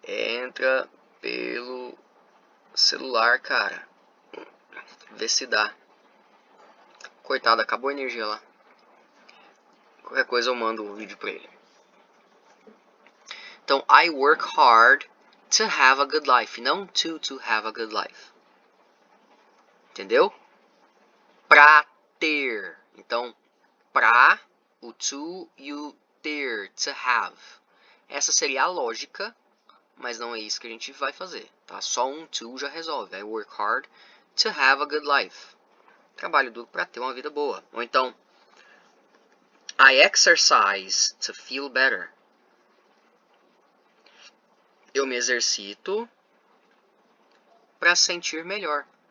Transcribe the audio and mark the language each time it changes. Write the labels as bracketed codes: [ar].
[pt] Entra pelo celular, cara. Vê se dá. Coitado, acabou a energia lá. Qualquer coisa eu mando o vídeo pra ele. [en] Então, I work hard to have a good life. [pt] Não [en] to have a good life. [pt] Entendeu? Pra ter. Então, pra, o to e o ter, to have. Essa seria a lógica, mas não é isso que a gente vai fazer. Tá? Só um to já resolve. [en] I work hard to have a good life. [pt] Trabalho duro para ter uma vida boa. [en] Ou então, I exercise to feel better. [pt] Eu me exercito para sentir melhor.